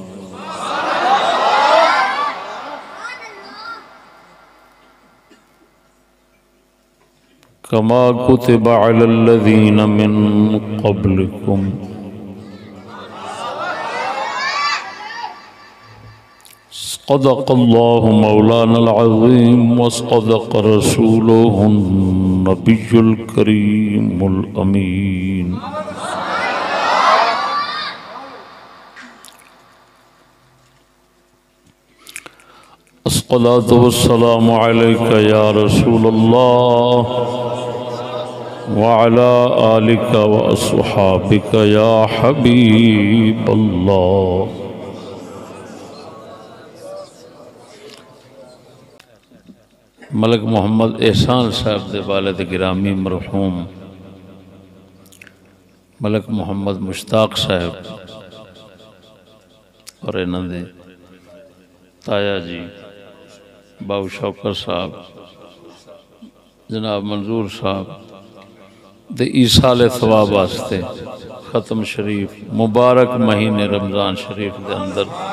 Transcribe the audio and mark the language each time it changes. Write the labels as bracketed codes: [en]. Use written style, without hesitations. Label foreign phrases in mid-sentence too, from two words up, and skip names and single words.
[ar] كما كتب على الذين من قبلكم صدق الله مولانا العظيم وصدق رسوله النبي الكريم الأمين. الصلاة والسلام عليك يا رسول الله وعلى آلك وأصحابك يا حبيب الله. [pa] ملک محمد احسان صاحب دے والد گرامی مرحوم ملک محمد مشتاق صاحب اور انہاں دے تایا جی بابو شوکت صاحب جناب منظور صاحب دے ایصال ثواب واسطے ختم شریف مبارک مہینے رمضان شریف کے اندر